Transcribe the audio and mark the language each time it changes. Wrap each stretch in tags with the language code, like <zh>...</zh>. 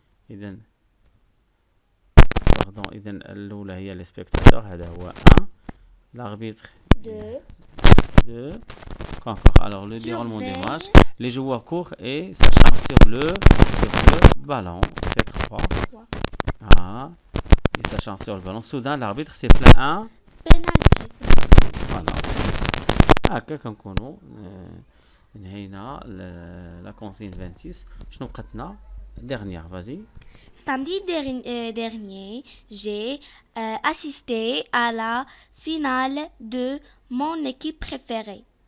<ar>إذا الأولى هي لي سبيكتاتور، هذا هو 1.</ar> <fr>l'arbitre 2. Alors le déroulement des matchs, les joueurs courent et s'acharnent sur le ballon. C'est 3. Ils s'acharnent sur le ballon. Soudain l'arbitre siffle un penalty. Voilà.</fr> <ar>هكا كنكونوا نهينا</ar> <fr>la consigne</fr> <ar>26. شنو بقاتنا dernière?</ar> <fr>Vas-y. Samedi dernier, j'ai assisté à la finale de mon équipe préférée.</fr>